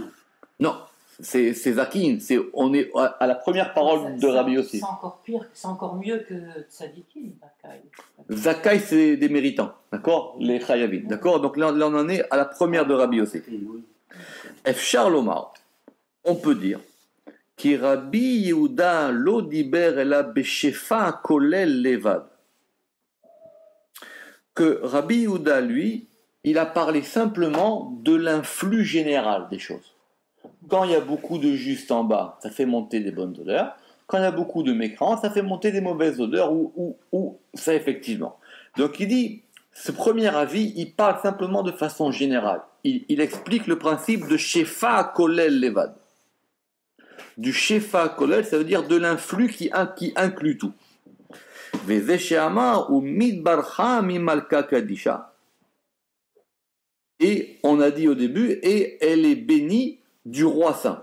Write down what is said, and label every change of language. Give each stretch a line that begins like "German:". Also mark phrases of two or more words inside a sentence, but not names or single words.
French: Non, c'est Zakin. On est à la première parole de Rabbi Yossi. C'est encore pire, c'est encore mieux que Tzadikim, Zakai. Zakai, c'est des méritants, d'accord? Les Chayavim, d'accord? Donc là, on en est à la première de Rabbi Yossi.
Hebrew: אפשר לומר,
French: on peut dire.
Hebrew: כי רבי יהודה לא דיבר אלא בשפע כולל לבד.
French: Que Rabbi Yehuda, lui, il a parlé simplement de l'influx général des choses. Quand il y a beaucoup de justes en bas, ça fait monter des bonnes odeurs. Quand il y a beaucoup de mécréants, ça fait monter des mauvaises odeurs, ou ça effectivement. Donc il dit, ce premier avis, il parle simplement de façon générale. Il explique le principe de
Hebrew: שפע כולל לבד.
French: Du
Hebrew: שפע כולל,
French: ça veut dire de l'influx qui inclut tout. Et on a dit au début, et elle est bénie du roi saint.